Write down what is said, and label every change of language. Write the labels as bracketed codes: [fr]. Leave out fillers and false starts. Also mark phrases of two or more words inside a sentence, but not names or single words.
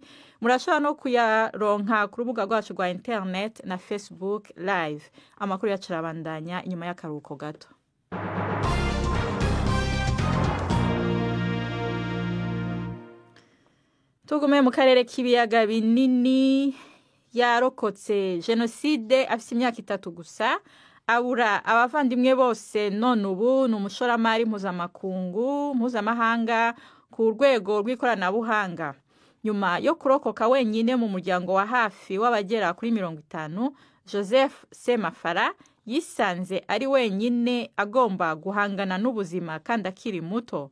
[rn] Murashobora no kuyaronka ku rubuga rwacu rwa internet na Facebook live. Amakuru yacarabandanya inyuma y'akaruhuko gato. Tugume mu karere k'ibiyaga binini. [rw] Yarokotse genocide afite imyaka 3 gusa, abura abavandimwe bose, none ubu n'umushoramari mpuzamahanga ku rwego rw'ikoranabuhanga. Nyuma yo kurokoka wenyine mu muryango wa hafi w'abagera kuri 50, Joseph Semafara yisanze ari wenyine agomba guhangana n'ubuzima kandi akiri muto.